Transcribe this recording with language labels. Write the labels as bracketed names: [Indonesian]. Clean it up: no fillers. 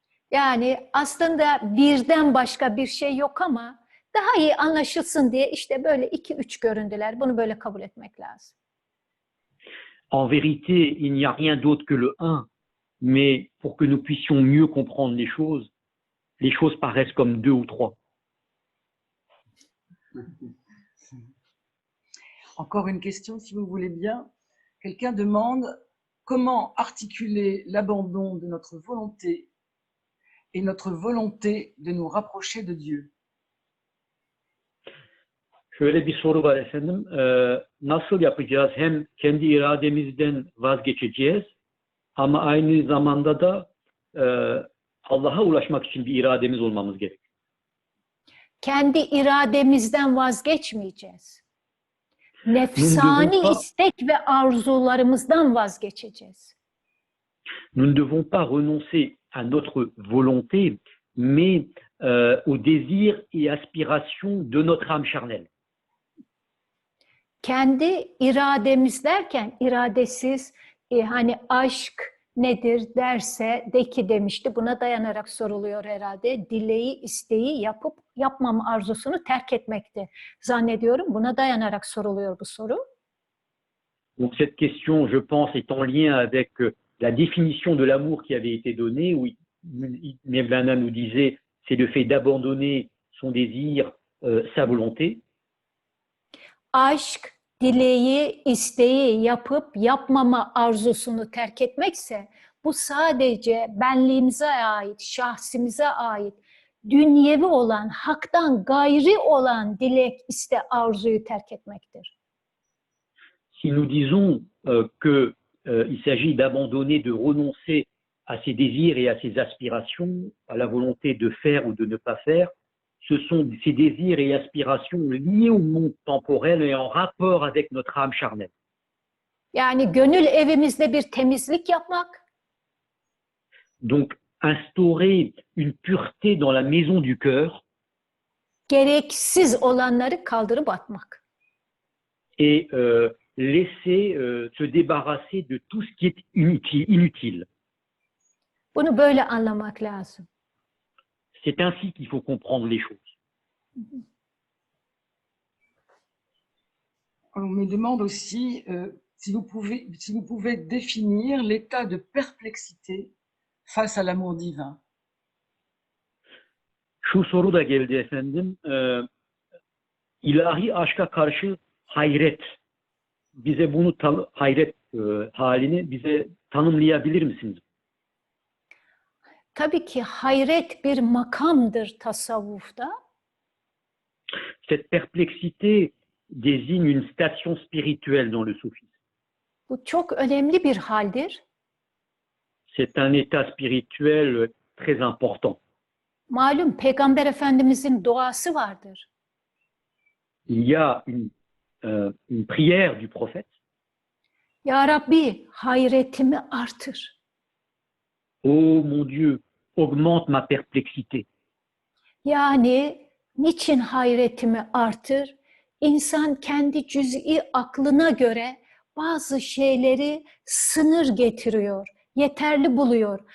[Turkish] Yani aslında birden başka bir şey yok ama daha iyi anlaşılsın diye işte böyle 2-3 göründüler. Bunu böyle kabul etmek lazım. [French] En vérité, il n'y a rien d'autre que le un, mais pour que nous puissions mieux comprendre les choses paraissent comme deux ou trois. Encore une question, si vous voulez bien. Quelqu'un demande comment articuler l'abandon de notre volonté et notre volonté de nous rapprocher de Dieu. [Turkish] Şöyle bir soru var efendim. Nasıl yapacağız? Hem kendi irademizden vazgeçeceğiz ama aynı zamanda da Allah'a ulaşmak için bir irademiz olmamız gerek. Kendi irademizden vazgeçmeyeceğiz. Nefsani istek ve arzularımızdan vazgeçeceğiz. [French] Nous ne devons pas renoncer à notre volonté, mais aux désirs et aspirations de notre âme charnelle. [Turkish] Kendi irademiz derken iradesiz hani aşk nedir derse de ki demişti, buna dayanarak soruluyor herhalde. Dileği, isteği yapıp yapmama arzusunu terk etmekti. Zannediyorum buna dayanarak soruluyor bu soru. [French] Donc cette question, je pense, est en lien avec la définition de l'amour qui avait été donnée, où Mevlana nous disait, c'est le fait d'abandonner son désir, sa volonté. [Turkish] Aşk, dileği, isteği yapıp yapmama arzusunu terk etmekse bu sadece benliğimize ait, şahsimize ait, dünyevi olan, haktan gayri olan dilek, iste, arzuyu terk etmektir. [French] Si nous disons qu'il s'agit d'abandonner, de renoncer à ses désirs et à ses aspirations, à la volonté de faire ou de ne pas faire, ce sont ces désirs et aspirations liés au monde temporel et en rapport avec notre âme charnelle. [Turkish] Yani gönül evimizde bir temizlik yapmak. [French] Donc, instaurer une pureté dans la maison du cœur. [Turkish] Gereksiz olanları kaldırıp atmak. [French] Et laisser se débarrasser de tout ce qui est inutile. [Turkish] Bunu böyle anlamak lazım. [French] C'est ainsi qu'il faut comprendre les choses. On me demande aussi si vous pouvez définir l'état de perplexité face à l'amour divin. [Turkish] Şu soru da geldi efendim. ilahi aşka karşı hayret. Bize bunu hayret halini bize tanımlayabilir misiniz? Tabii ki hayret bir makamdır tasavvufta. [French] Cette perplexité désigne une station spirituelle dans le soufisme. [Turkish] Bu çok önemli bir haldir. [French] C'est un état spirituel très important. [Turkish] Malum Peygamber Efendimizin duası vardır. [French] Il y a une prière du prophète. [Turkish] Ya Rabbi hayretimi artır. [French] Oh mon Dieu, augmente ma perplexité. [Turkish] Yani niçin hayretimi artır? İnsan kendi cüz'i aklına göre bazı şeyleri sınır getiriyor, yeterli buluyor.